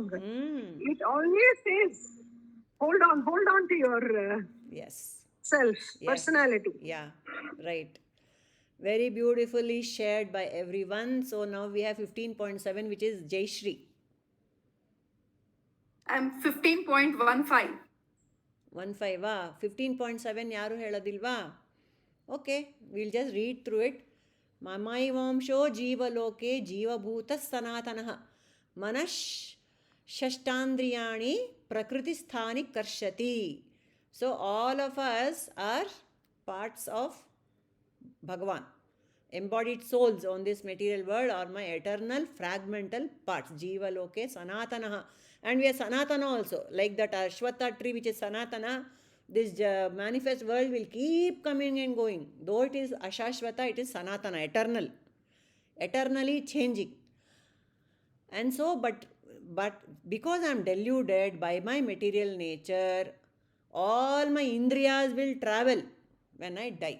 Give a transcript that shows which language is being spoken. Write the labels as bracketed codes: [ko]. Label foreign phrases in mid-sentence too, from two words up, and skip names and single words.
[en] It always says, hold on to your self, personality. Yeah, right. Very beautifully shared by everyone. So now we have 15.7, which is Jayashri. I'm 15.15. [kn] 15 15.7 ಯಾರು ಹೇಳೋದಿಲ್ವಾ? ಓಕೆ, [en] will just read through it. [sa] ಮಮೈವಾಂಶೋ ಜೀವಲೋಕೆ ಜೀವಭೂತ ಸನಾತನಃ ಮನಃ ಷಷ್ಟಾಂದ್ರಿಯಾಣಿ ಪ್ರಕೃತಿಸ್ಥಾನಿ ಕರ್ಷತಿ. [en] so all of us are parts of Bhagavan. embodied souls on this material world are my eternal fragmental parts. [sa] जीव लोके सनातन. [en] And we are sanatana also. Like that Ashwatha tree which is sanatana, this manifest world will keep coming and going. Though it is ashashvata, it is sanatana, eternal. Eternally changing. And so, but because I am deluded by my material nature, all my indriyas will travel when I die.